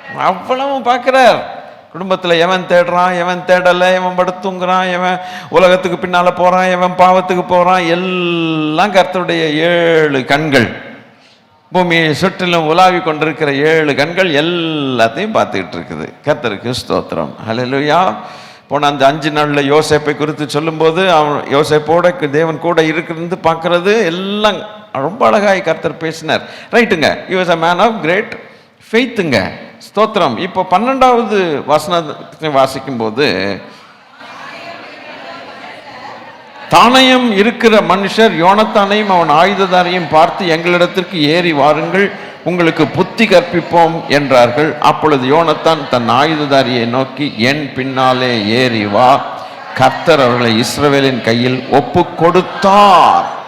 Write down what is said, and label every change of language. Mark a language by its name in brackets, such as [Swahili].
[Tamil] அவ்வளவும் பார்க்குறார். குடும்பத்தில் எவன் தேடுறான், எவன் தேடலை, எவன் படுத்துங்கிறான், எவன் உலகத்துக்கு பின்னால் போகிறான், எவன் பாவத்துக்கு போகிறான், எல்லாம் கர்த்தருடைய 7 கண்கள், பூமியை சுற்றிலும் உலாவி கொண்டிருக்கிற 7 கண்கள் எல்லாத்தையும் பார்த்துக்கிட்டு இருக்குது. கர்த்தருக்கு ஸ்தோத்திரம். அல்லேலூயா. போன அந்த 5 நாளில் யோசேப்பை குறித்து சொல்லும்போது, அவன் யோசேப்போட தேவன் கூட இருக்கிறது பார்க்கறது எல்லாம் ரொம்ப அழகாய் கர்த்தர் பேசினார். ரைட்டுங்க. [English] he was a man of great faithங்க. [Tamil] ஸ்தோத்திரம். இப்போ 12வது வசனத்தை வாசிக்கும் போது, தானயம் இருக்கிற மனுஷர் யோனத்தானையும் அவன் ஆயுததாரையும் பார்த்து, எங்களிடத்திற்கு ஏறி வாருங்கள், உங்களுக்கு புத்தி கற்பிப்போம் என்றார்கள். அப்பொழுது யோனத்தான் தன் ஆயுததாரியை நோக்கி, என் பின்னாலே ஏறி வா, கர்த்தர் அவர்களை இஸ்ரவேலின் கையில் ஒப்பு கொடுத்தார்.